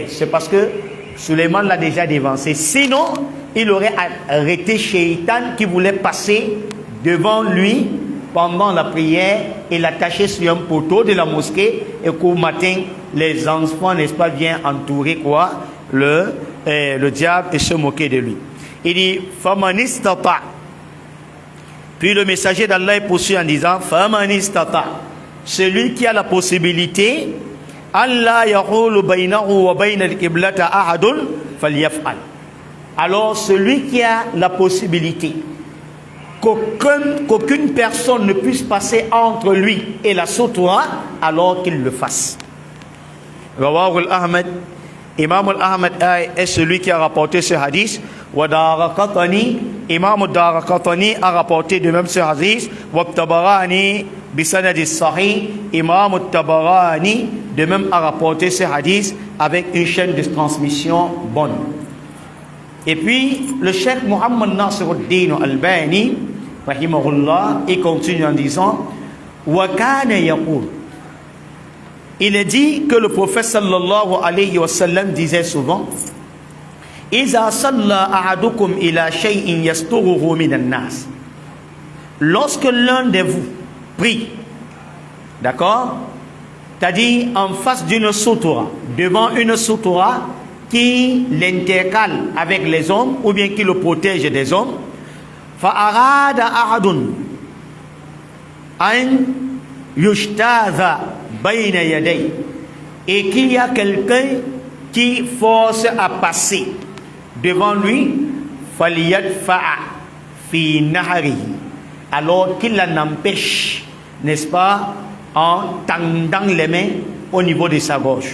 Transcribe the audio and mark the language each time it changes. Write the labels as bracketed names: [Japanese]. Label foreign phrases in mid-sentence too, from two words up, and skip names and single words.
[French] C'est parce que Suleiman l'a déjà dévancé. Sinon, il aurait arrêté Shaitan qui voulait passer devant lui pendant la prière et l'attacher sur un poteau de la mosquée et qu'au matin, les enfants, n'est-ce pas, viennent entourer quoi? Le diable et se moquer de lui. Il dit, Famanistata. Puis le messager d'Allah poursuit en disant, Famanistata. Celui qui a la possibilité, [Arabic] الله يحول بينه وبين القبلة أحد فليفعل. [French] Alors celui qui a la possibilité qu'aucune personne ne puisse passer entre lui et la sutra, alors qu'il le fasse. Rawahu al-Ahmad. Imam al-Ahmad est celui qui a rapporté ce hadith. Wa Daraqatani, Imam al-Daraqatani a rapporté de même ce hadith. Wa Tabarani [Arabic] بسند صحيح, [French] Imam al-Tabarani de même a rapporté ce hadith avec une chaîne de transmission bonne. Et puis le cheikh Muhammad Nasiruddin al-Albani rahimahullah, il continue en disant, [Arabic] وكان يقول. [French] Il est dit que le prophète [Arabic] صلى الله عليه وسلم [French] disait souvent, [Arabic] إذا صلى أحدكم إلى شيء يستره من الناس. [French] Lorsque l'un de vous prie, d'accord, c'est-à-dire en face d'une sutura, devant une sutura qui l'intercale avec les hommes ou bien qui le protège des hommes, [Arabic] فأراد أحد أن يجتاز بين يديه, [French] et qu'il y a quelqu'un qui force à passer devant lui, [Arabic] فليدفع في نحره, [French] alors qu'il l'en empêche, n'est-ce pas, en tendant les mains au niveau de sa gorge.